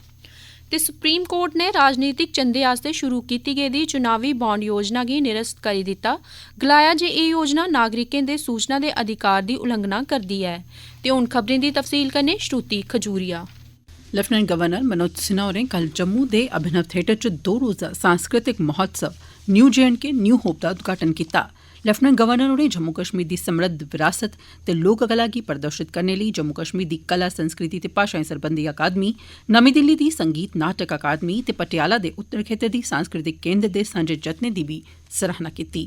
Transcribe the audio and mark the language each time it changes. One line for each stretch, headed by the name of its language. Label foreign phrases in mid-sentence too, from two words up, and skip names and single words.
Dogri: ते सुप्रीम कोर्ट ने राजनीतिक चंदे आस्तै शुरू कीती गेदी चुनावी बॉन्ड योजना गी निरस्त करी दित्ता। गलाया जे एह् योजना नागरिकें दे सूचना दे अधिकार दी उल्लंघना करदी ऐ। ते हुण खबरें दी तफसील कन्नै श्रुति खजूरिया। लेफ्टिनेंट गवर्नर मनोज सिन्हा होरें कल जम्मू दे अभिनव थिएटर च 2 रोज़ा सांस्कृतिक महोत्सव न्यू J&K न्यू होप
Hindi: का उद्घाटन किया।
Dogri: लेफ्टिनेंट गवर्नर होरें जम्मू कश्मीर दी समृद्ध विरासत ते लोक कला गी प्रदर्शित करने लेई जम्मू कश्मीर दी कला संस्कृति ते भाषाएं सरबंधी अकादमी, नमीं दिल्ली दी संगीत नाटक अकादमी ते पटियाला दे उत्तर खेतर दी सांस्कृतिक केंद्र दे सांझे जतनें दी बी सराहना कीती।